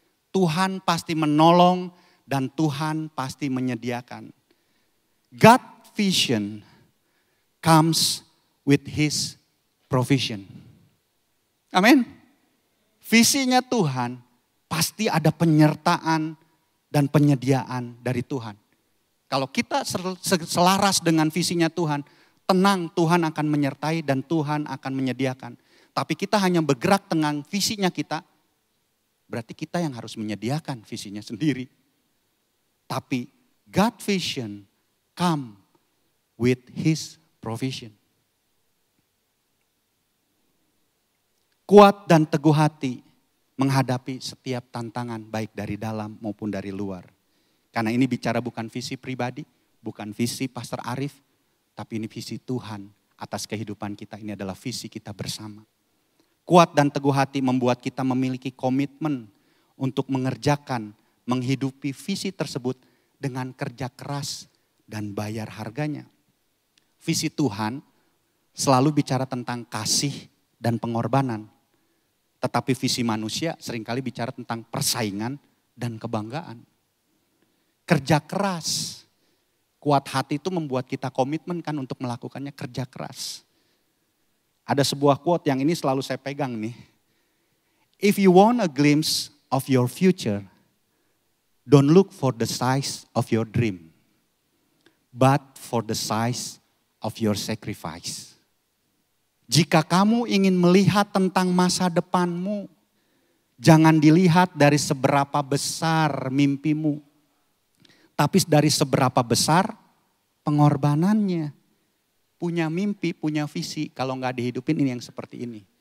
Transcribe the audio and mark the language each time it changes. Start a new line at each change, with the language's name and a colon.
Indonesian: Tuhan pasti menolong dan Tuhan pasti menyediakan.
English: God vision comes with His provision.
Indonesian: Amin. Visinya Tuhan pasti ada penyertaan dan penyediaan dari Tuhan. Kalau kita selaras dengan visinya Tuhan, tenang, Tuhan akan menyertai dan Tuhan akan menyediakan. Tapi kita hanya bergerak dengan visinya kita, berarti kita yang harus menyediakan visinya sendiri. Tapi
English: God vision come with His provision.
Indonesian: Kuat dan teguh hati menghadapi setiap tantangan baik dari dalam maupun dari luar. Karena ini bicara bukan visi pribadi, bukan visi Pastor Arief, tapi ini visi Tuhan atas kehidupan kita. Ini adalah visi kita bersama. Kuat dan teguh hati membuat kita memiliki komitmen untuk mengerjakan, menghidupi visi tersebut dengan kerja keras dan bayar harganya. Visi Tuhan selalu bicara tentang kasih dan pengorbanan. Tetapi visi manusia seringkali bicara tentang persaingan dan kebanggaan. Kerja keras. Kuat hati itu membuat kita komitmen kan untuk melakukannya, kerja keras. Ada sebuah quote yang ini selalu saya pegang nih.
English: If you want a glimpse of your future, don't look for the size of your dream, but for the size of your sacrifice.
Indonesian: Jika kamu ingin melihat tentang masa depanmu, jangan dilihat dari seberapa besar mimpimu, tapi dari seberapa besar pengorbanannya. Punya mimpi, punya visi, kalau nggak dihidupin ini yang seperti ini.